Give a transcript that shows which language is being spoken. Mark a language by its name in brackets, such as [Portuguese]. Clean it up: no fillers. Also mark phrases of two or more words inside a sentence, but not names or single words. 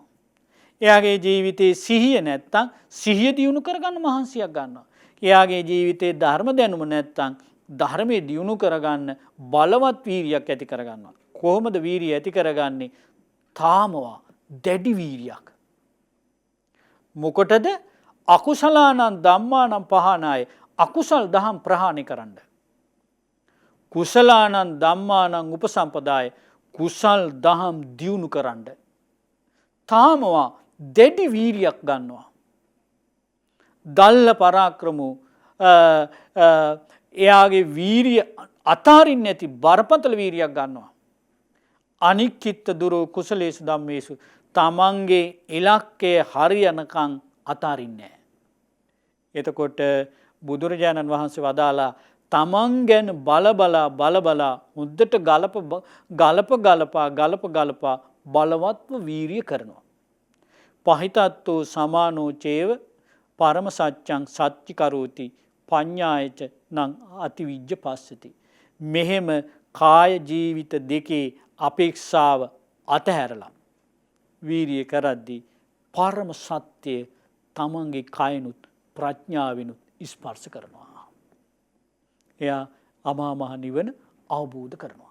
[Sinhala] එයාගේ ජීවිතයේ සිහිය නැත්තම් සිහිය දියුණු කරගන්න මහන්සියක් ගන්නවා. එයාගේ ජීවිතයේ ධර්ම දැනුම නැත්තම් ධර්මයේ දියුණු කරගන්න බලවත් වීරියක් ඇති කරගන්නවා. කොහොමද වීරිය ඇති කරගන්නේ? තාමවා දැඩි වීරියක්. මොකටද? [Pali] අකුසලානං ධම්මානං පහනාය. [Sinhala] අකුසල් දහම් ප්‍රහාණය කරන්න. [Pali] කුසලානං ධම්මානං උපසම්පදාය. [Sinhala] කුසල් දහම් දියුණු කරන්න. තාමවා දැඩි වීරියක් ගන්නවා. [Pali] දල්ල පරාක්‍රමෝ [Sinhala] එයාගේ වීරිය අතාරින්න ඇති බරපතල වීරියක් ගන්නවා. [Pali] අනික්කිත්ත දුරෝ කුසලේසු ධම්මේසු. [Sinhala] තමන්ගේ ඉලක්කය හරියනකං අතාරින්නේ. එතකොට බුදුරජාණන් වහන්සේ වදාලා තමන් ගැන බලබලා හොඳට ගලපා බලවත්ව වීරිය කරනවා. [Pali] පහිතත්තෝ සමානෝ චේව පරම සත්‍යං සත්‍චි කරෝති පඤ්ඤායච නං අතිවිජ්ජ පස්සති. [Sinhala] මෙහෙම කාය ජීවිත දෙකේ අපේක්ෂාව අතහැරලා වීරිය කරද්දී පරම සත්‍යය තමන්ගේ කයනුත් ප්‍රඥාවෙනුත් ස්පර්ශ කරනවා. එයා අමා මහ නිවන අවබෝධ කරනවා.